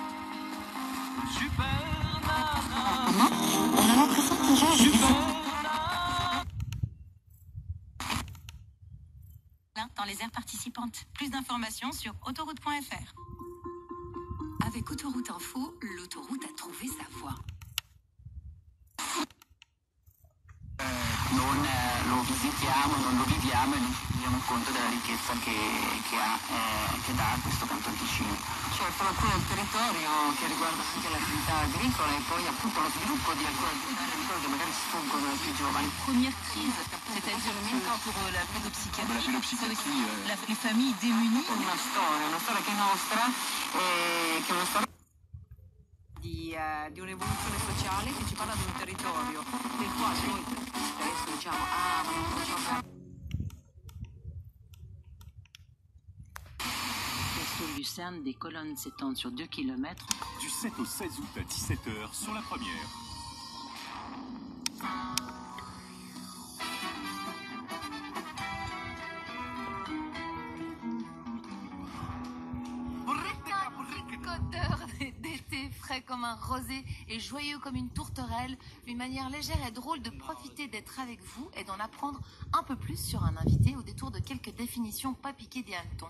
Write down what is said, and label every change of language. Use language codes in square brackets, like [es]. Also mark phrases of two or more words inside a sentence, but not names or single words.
[fr] Super nana. On a l'impression que déjà dans les aires participantes. Plus d'informations sur autoroute.fr. Avec Autoroute Info, l'autoroute a trouvé sa voie. [it] Non lo visitiamo, non lo viviamo e non ci rendiamo conto della ricchezza che dà questo Canton Ticino. Certo, qui è il territorio che riguarda anche l'attività agricola e poi appunto lo sviluppo di alcune attività agricole che magari sfuggono ai più giovani. [fr] Première crise, c'est-à-dire même pas pour la pédopsychiatrie, les familles démunies. [it] Una storia che è nostra, che è una storia di un'evoluzione sociale che ci parla di un territorio del quale noi spesso diciamo ma non facciamo. [fr] Sur Lucerne, des colonnes s'étendent sur 2 km. Du 7 au 16 août à 17h sur la première. D'été frais comme un rosé et joyeux comme une tourterelle, une manière légère et drôle de profiter d'être avec vous et d'en apprendre un peu plus sur un invité au détour de quelques définitions pas piquées des hannetons.